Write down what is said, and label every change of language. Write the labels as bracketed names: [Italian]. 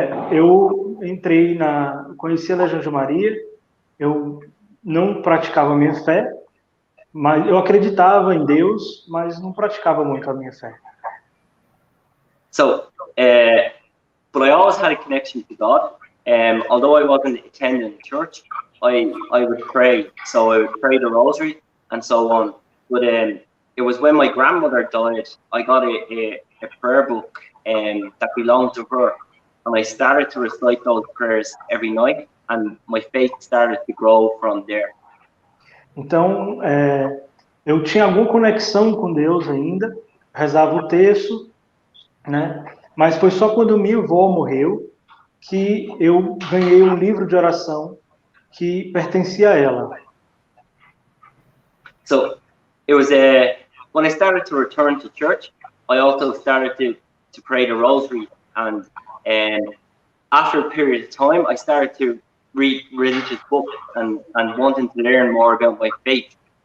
[Portuguese] Eu conheci a Legião de Maria, eu não praticava a minha fé, mas eu acreditava em Deus, mas não praticava muito a minha fé. [English] So, but I always had a connection to God. Although I wasn't attending church, I would pray. So I would pray the rosary and so on. But it was when my grandmother died, I got a prayer book that belonged to her. And I started to recite those prayers every night, and my faith started to grow from there. [Portuguese] Então, eu tinha alguma conexão com Deus ainda, rezava o terço, né? Mas foi só quando minha avó morreu que eu ganhei um livro de oração que pertencia a ela. [English] So, it was when I started to return to church, I also started to pray the rosary, and after a period of time, I started to read religious books and wanting to learn more about my faith.